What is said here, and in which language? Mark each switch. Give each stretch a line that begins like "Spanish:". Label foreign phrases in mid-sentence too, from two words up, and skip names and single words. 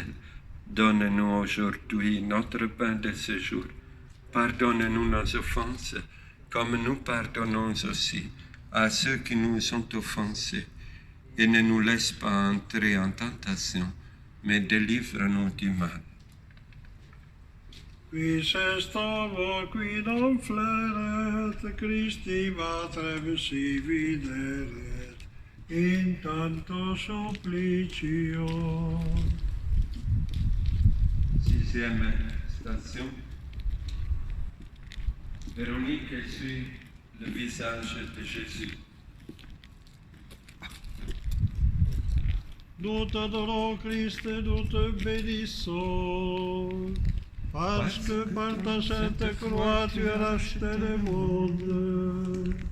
French: Donne-nous aujourd'hui notre pain de ce jour. Pardonne-nous nos offenses, comme nous pardonnons aussi à ceux qui nous ont offensés. Et ne nous laisse pas entrer en tentation, mais délivre-nous du mal.
Latin: Quis est homo qui non fleret, Christi matrem si videret, in tanto supplicio.
French: Sixième station. Véronique suit le visage de Jésus. Nous t'adorons, Christ, et nous te bénissons, parce que par ta sainte croix, tu as racheté le monde.